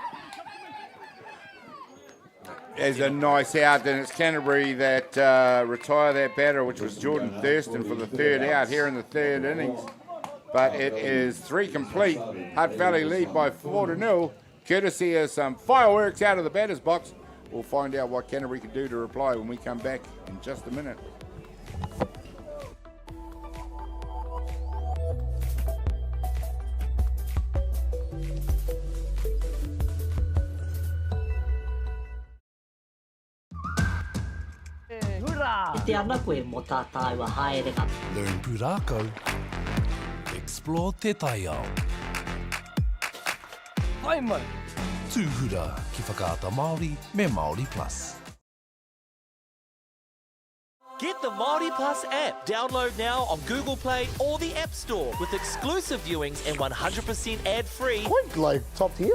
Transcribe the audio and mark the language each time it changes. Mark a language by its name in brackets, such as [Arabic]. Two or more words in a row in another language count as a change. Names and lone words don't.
[English] there's a nice out, and it's Canterbury that retire that batter, which was Jordan Thurston for the third out here in the third innings. But it is 3 complete. Hutt Valley lead by 4-0, courtesy of some fireworks out of the batter's box. We'll find out what Canterbury can do to reply when we come back in just a minute. [Māori] Te ana koe mō tā tāua haerenga. [English] Learn Pūrākau. Explore [Māori] Te Taiao. Hai mai. Tūhura ki whakaata Māori me Māori Plus. [English] Get the Māori Plus app. Download now on Google Play or the App Store with exclusive viewings and 100% ad-free. Quite like top tier.